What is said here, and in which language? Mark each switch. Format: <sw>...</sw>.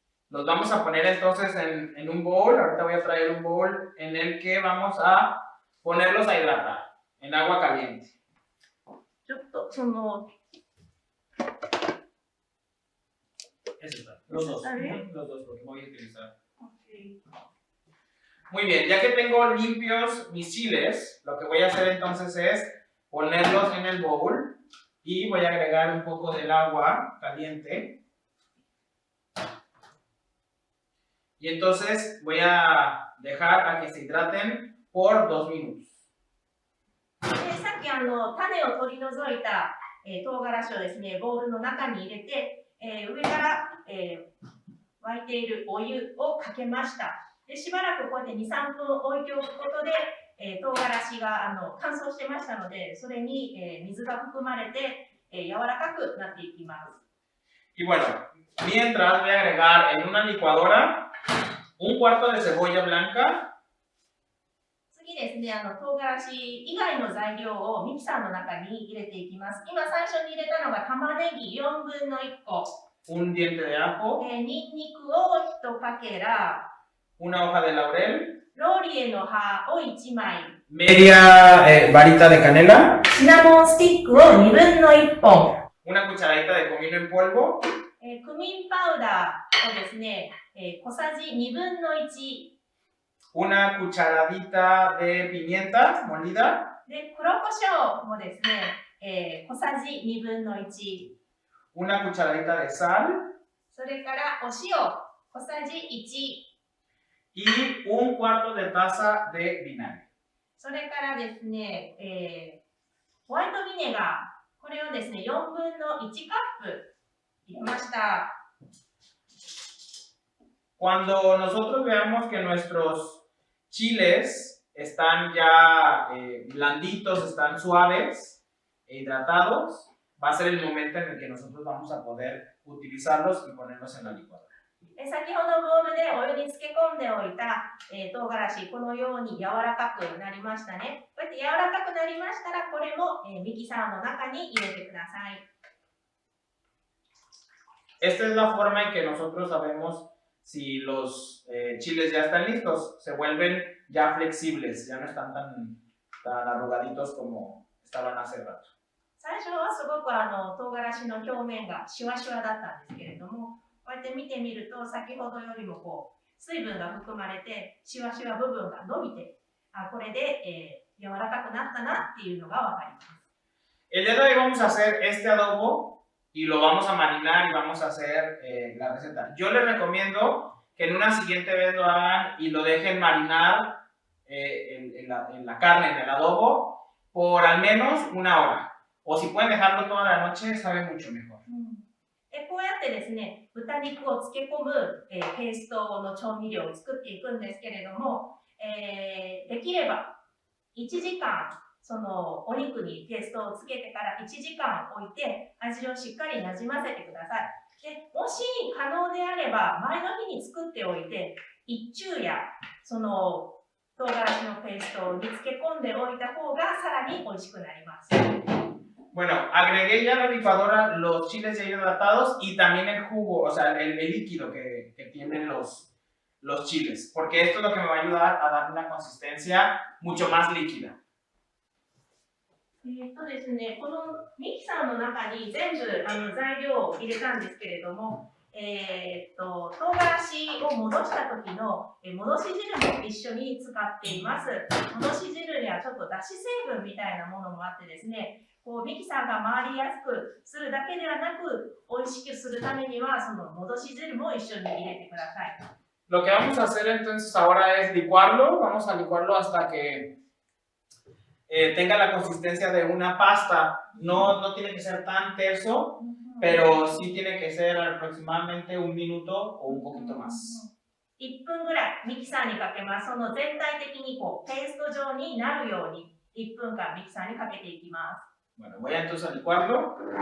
<es>Los vamos a poner entonces en un bowl. Ahorita voy a traer un bowl en el que vamos a ponerlos a hidratar en agua caliente.</es> <ja>ちょっとその</ja> <es>Los dos, ¿Está bien? los dos, porque voy a utilizar. Okay. Muy bien, ya que tengo limpios mis chiles, lo que voy a hacer entonces es ponerlos en el bowl y voy a agregar un poco del agua caliente. Y entonces voy a dejar a que se hidraten por 2 minutos.</es> <ja>さっき種を取り除いた、唐辛子をですね、ボウルの中に入れて、上から、沸いているお湯をかけました。でしばらくこうやって2、3分置いておくことで、唐辛子が乾燥してましたので、それに、水が含まれて、柔らかくなっていきます。</ja> <es>Y bueno, mientras voy a agregar en una licuadora un cuarto de cebolla blanca.</es> <ja>次ですね、唐辛子以外の材料をミキサーの中に入れていきます。今最初に入れたのが玉ねぎ4分の1個。</ja> <es>Un diente de ajo.</es> <ja>ニンニクを1かけら。</ja> <es>Una hoja de laurel.</es> <ja>ローリエの葉を1枚。</ja> <es>Media varita de canela.</es> <ja>シナモンスティックを2分の1本。</ja> <es>Una cucharadita de comino en polvo.</es> <ja>クミンパウダーをですね、小さじ2分の1。</ja> <es>Una cucharadita de pimienta molida.</es> <ja>で、黒胡椒もですね、小さじ2分の1。</ja> <es>Una cucharadita de sal.</es> <ja>それからお塩、小さじ1。</ja> <es>Y un cuarto de taza de vinagre.</es> <ja>それからですね、ホワイトビネガー。これをですね、4分の1カップ入れました。</ja> <es>Cuando nosotros veamos que nuestros chiles están ya blanditos, están suaves e hidratados, va a ser el momento en el que nosotros vamos a poder utilizarlos y ponerlos en la licuadora.</es> <ja>先ほどボウルでお湯に漬け込んでおいた、唐辛子、このように柔らかくなりましたね。こうやって柔らかくなりましたら、これも、ミキサーの中に入れてください。</ja> <es>Esta es la forma en que nosotros sabemos si los chiles ya están listos. Se vuelven ya flexibles, ya no están tan arrugaditos como estaban hace rato.</es> <ja>最初はすごく唐辛子の表面がシュワシュワだったんですけれども、こうやって見てみると先ほどよりもこう水分が含まれてシワシワ部分が伸びて、これで、柔らかくなったなっていうのがわかります。</ja> <es>El día de hoy vamos a hacer este adobo y lo vamos a marinar y vamos a hacer la receta. Yo les recomiendo que en una siguiente vez lo hagan y lo dejen marinar en la carne, en el adobo, por al menos una hora. O si pueden dejarlo toda la noche, sabe mucho mejor.</es> <ja>こうやってですね、豚肉を漬け込む、ペーストの調味料を作っていくんですけれども、できれば1時間そのお肉にペーストをつけてから1時間置いて味をしっかりなじませてください。でもし可能であれば前の日に作っておいて一昼夜その唐辛子のペーストに漬け込んでおいた方がさらに美味しくなります。</ja> <es>Bueno, agregué ya a la licuadora los chiles ya hidratados y también el jugo, o sea, el líquido que tienen los chiles, porque esto es lo que me va a ayudar a dar una consistencia mucho más líquida.</es> <ja>ですね、このミキサーの中に全部材料を入れたんですけれども、唐辛子を戻した時の戻し汁も一緒に使っています。戻し汁にはちょっとだし成分みたいなものもあってですね、こうミキサーが回りやすくするだけではなく、美味しくするためにはその戻し汁も一緒に入れてください。</ja> <es>Lo que vamos a hacer entonces ahora es licuarlo, vamos a licuarlo hasta que tenga la consistencia de una pasta. No tiene que ser tan terso, pero sí tiene que ser aproximadamente un minuto o un poquito más.</es> <ja>1分ぐらいミキサーにかけます。その全体的にこうペースト状になるように1分間ミキサーにかけていきます。</ja> <es>Bueno, voy entonces a licuarlo.</es>